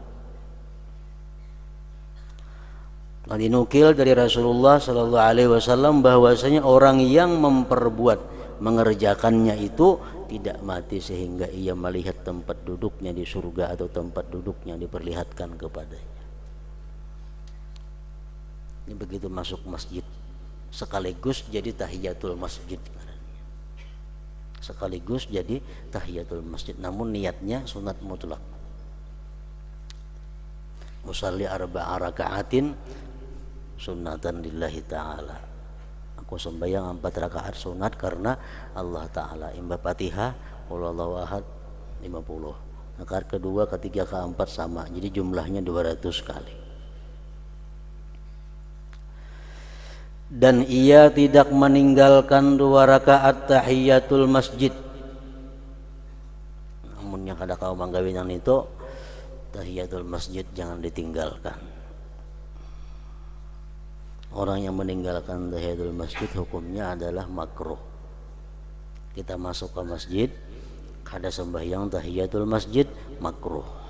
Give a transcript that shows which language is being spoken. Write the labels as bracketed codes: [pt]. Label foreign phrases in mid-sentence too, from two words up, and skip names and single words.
[id] Dan dinukil dari Rasulullah [ar] صلى الله عليه وسلم [id] bahwasanya orang yang mengerjakannya itu tidak mati sehingga ia melihat tempat duduknya di surga atau tempat duduknya diperlihatkan kepadanya. Ini begitu masuk masjid sekaligus jadi tahiyatul masjid, sekaligus jadi tahiyatul masjid, namun niatnya sunat mutlak. [ar] أصلي 4 ركعات سنة لله تعالى. [id] Aku sembahyang 4 rakaat sunat karena Allah Ta'ala. [bjn] Imba Fatihah [ar] قل هو الله أحد [bjn] 50, [id] rakaat kedua, ketiga, keempat sama, jadi jumlahnya 200 kali. Dan ia tidak meninggalkan 2 rakaat tahiyatul masjid. Namun hukumnya [bjn] kada kau manggawinan [id] itu tahiyatul masjid jangan ditinggalkan. Orang yang meninggalkan tahiyatul masjid hukumnya adalah makruh. Kita masuk ke masjid kada sembahyang tahiyatul masjid, makruh.